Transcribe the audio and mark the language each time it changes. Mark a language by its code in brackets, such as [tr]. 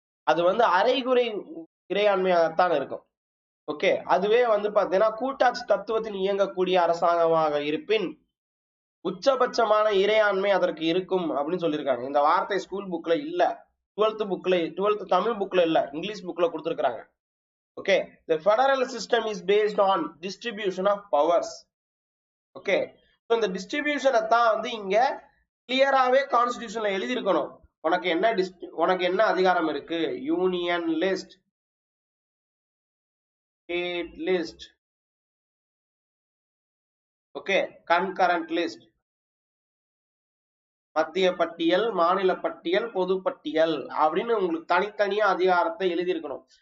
[ta] அது வந்து அரைகுறை இறையாண்மையாகத்தான் இருக்கும். ஓகே, அதுவே வந்து பாத்தீங்கன்னா கூட்டாட்சி தத்துவத்தில் இயங்கக்கூடிய அரசாங்கமாக இருப்பின் உச்சபட்சமான இறையாண்மை அதற்கு இருக்கும் அப்படின்னு சொல்லியிருக்காங்க. இந்த வார்த்தை ஸ்கூல் புக்ல இல்ல, 12th தமிழ் புக்ல இல்ல, இங்கிலீஷ் புக்ல கொடுத்திருக்காங்க. [en] Okay, the federal system is based on distribution of powers. [ta] Okay, so இந்த டிஸ்ட்ரிபியூஷனை தான் வந்து இங்க கிளியராவே கான்ஸ்டிடியூஷன்ல எழுதி இருக்கணும். உனக்கு என்ன அதிகாரம் இருக்கு? Union list, state list, okay, concurrent list, மத்திய பட்டியல், மாநில பட்டியல், பொது பட்டியல் அப்படின்னு உங்களுக்கு தனித்தனியா அதிகாரத்தை எழுதியிருக்கணும்.